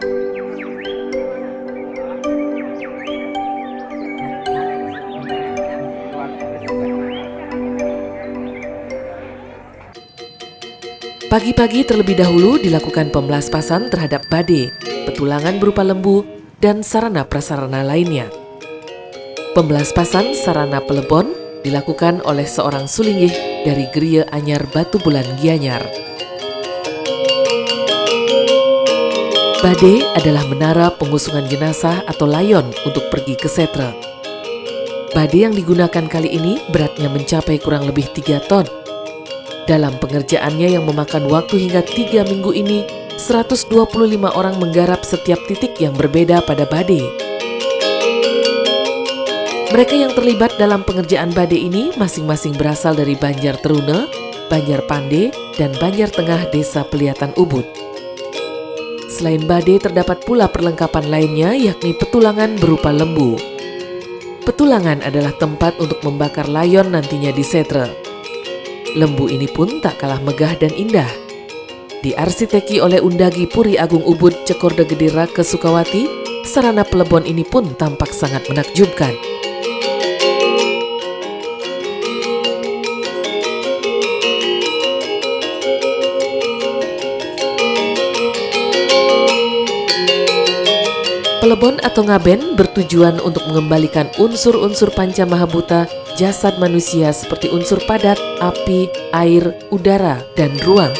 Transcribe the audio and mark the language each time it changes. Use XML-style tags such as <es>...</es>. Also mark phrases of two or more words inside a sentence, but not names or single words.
<id>Pagi-pagi terlebih dahulu dilakukan pemelaspasan terhadap bade, petulangan berupa lembu, dan sarana prasarana lainnya. Pemelaspasan sarana pelebon dilakukan oleh seorang sulinggih dari Geria Anyar Batu Bulan Gianyar. Bade adalah menara pengusungan jenazah atau layon untuk pergi ke setra. Badai yang digunakan kali ini beratnya mencapai kurang lebih 3 ton. Dalam pengerjaannya yang memakan waktu hingga 3 minggu ini, 125 orang menggarap setiap titik yang berbeda pada badai. Mereka yang terlibat dalam pengerjaan badai ini masing-masing berasal dari Banjar Teruna, Banjar Pande, dan Banjar Tengah Desa Peliatan Ubud. Selain badai terdapat pula perlengkapan lainnya yakni petulangan berupa lembu. Petulangan adalah tempat untuk membakar layon nantinya di setre. Lembu ini pun tak kalah megah dan indah. Diarsiteki oleh Undagi Puri Agung Ubud Cekorda Gede Rake Sukawati, sarana pelebon ini pun tampak sangat menakjubkan. Pelebon atau ngaben bertujuan untuk mengembalikan unsur-unsur panca mahabuta jasad manusia seperti unsur padat, api, air, udara, dan ruang.</id>